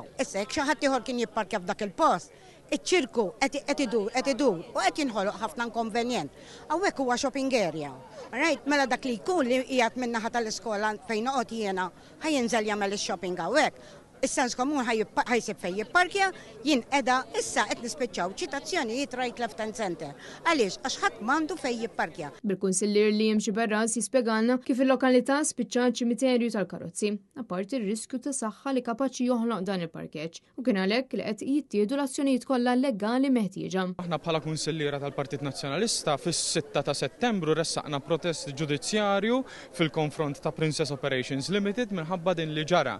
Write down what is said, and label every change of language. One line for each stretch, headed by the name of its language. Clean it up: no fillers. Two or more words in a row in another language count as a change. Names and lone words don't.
Maltese: Issa jekk xi ħadd ieħor kien jipparkja f'dak il-post, iċ-ċirku qed idur u qed jinħoloq ħafna inkonvenjent. Hawnhekk huwa
English: shopping area.
Maltese: Right, mela dak li jkun li qiegħed min-naħa tal-iskola fejn noqgħod jiena ħajinżel jagħmel ix-shopping hawnhekk. Is-sens komun ħajsib fejn jipparkja, jien qiegħda issa qed nispiċċaw ċitazzjonijiet
English: right left and center.
Maltese: Għaliex għax ħadd m'għandu fejn jipparkja. Bil-kunsillier li jimxi Barras jispjegalna kif il-lokalità spiċċat ċimiterju tal-karozzi, apparti r-riskju ta' saħħa li kapaċi joħloq dan il-parkeġġ u kien għalhekk li qed jittieħdu l-azzjonijiet kollha legali meħtieġa. Aħna bħala kunsilliera tal-Partit Nazzjonalista fis-6 ta' Settembru ressaqna protest ġudizzjarju fil-konfront ta' Princess Operations Limited minħabba din li ġara.